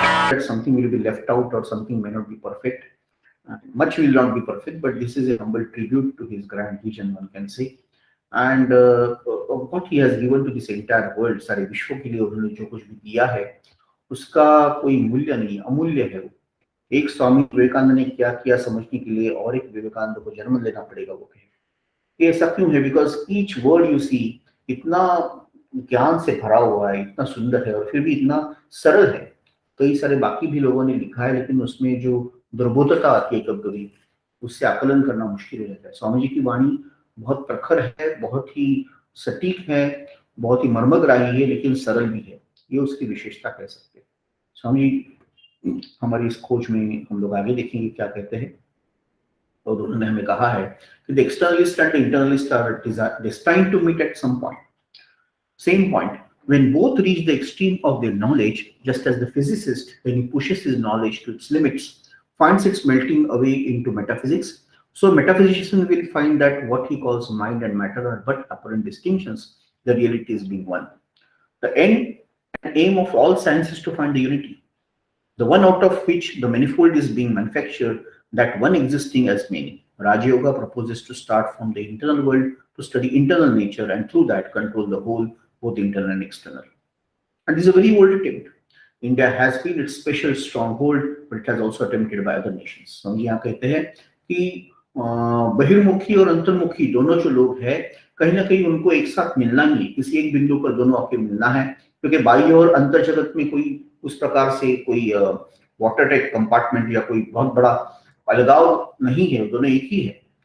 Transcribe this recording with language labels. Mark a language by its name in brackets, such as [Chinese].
[English] that something will be left out or something may not be perfect. Much will not be perfect, but this is a humble tribute to his grand vision, one can say. And what he has given to this entire world, [Hindi] सारे विश्व के लिए उन्होंने जो कुछ भी दिया है, उसका कोई मूल्य नहीं, अमूल्य है वो। एक स्वामी विवेकानंद ने क्या किया समझने के लिए और एक विवेकानंद को जन्म लेना पड़ेगा वो कहे। ये ऐसा क्यों है? [English] because each word you see [Hindi] इतना ज्ञान से भरा हुआ है, इतना सुंदर है और फिर भी इतना सरल है। कई सारे बाकी भी लोगों ने लिखा है, लेकिन उसमें जो दुर्बोधता आती है कभी कभी, उससे आकलन करना मुश्किल हो जाता है। स्वामी जी की वाणी बहुत प्रखर है, बहुत ही सटीक है, बहुत ही मर्मग्राही है, लेकिन सरल भी है। ये उसकी विशेषता कह सकते हैं। स्वामी जी हमारी इस खोज में हम लोग आगे देखेंगे क्या कहते हैं। और उन्होंने हमें कहा है कि [English] the externalist and the internalist are destined to meet at some point. Same point. When both reach the extreme of their knowledge, just as the physicist, when he pushes his knowledge to its limits, finds its melting away into metaphysics, so metaphysician will find that what he calls mind and matter are but apparent distinctions, the reality is being one. The end and aim of all science is to find the unity, the one out of which the manifold is being manufactured, that one existing as many. Raja Yoga proposes to start from the internal world to study internal nature and through that control the whole, both internal and external. And this is a very old attempt. India has been its special stronghold, but it has also attempted by other nations. [Hindi] हम यहाँ कहते हैं कि बहिर्मुखी और अंतर्मुखी दोनों जो लोग हैं, कहीं ना कहीं उनको एक साथ मिलना ही है, किसी एक बिंदु पर दोनों आके मिलना है, क्योंकि बाह्य और अंतर जगत में कोई उस प्रकार से कोई वाटर टाइप कंपार्टमेंट या कोई बहुत बड़ा अलगाव नहीं है, दोनों एक ही है।